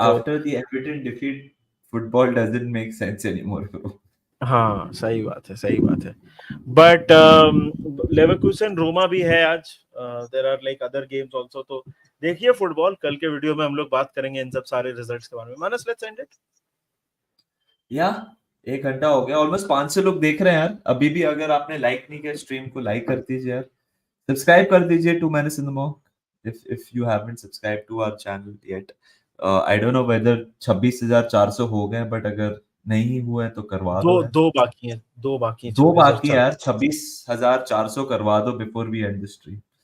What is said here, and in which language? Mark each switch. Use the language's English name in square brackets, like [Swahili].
[English] after the evident defeat, football doesn't make sense anymore, bro. [Hindi] हाँ सही बात है, सही बात है. बट लेवरकुसन रोमा भी है आज. [English] There are like other games also. [Hindi] तो देखिए फुटबॉल. कल के वीडियो में हम लोग बात करेंगे इन सब सारे रिजल्ट्स के बारे में. [English] Manas, let's end it. [Hindi] या 1 घंटा हो गया, ऑलमोस्ट 500 लोग देख रहे हैं यार अभी भी. अगर आपने लाइक नहीं किया स्ट्रीम को, लाइक कर दीजिए यार. सब्सक्राइब कर दीजिए [English] To Manas in the mock if you haven't subscribed to our channel yet. I don't know whether [Hindi] 26,400 हो गए, बट अगर नहीं हुआ है तो करवा दो दो यार. दो बाकी हैं. दो बाकी हैं. दो 26 और बाकी है 4. यार. [English] 26,400 [Hindi] करवा दो [English] Before we end the stream.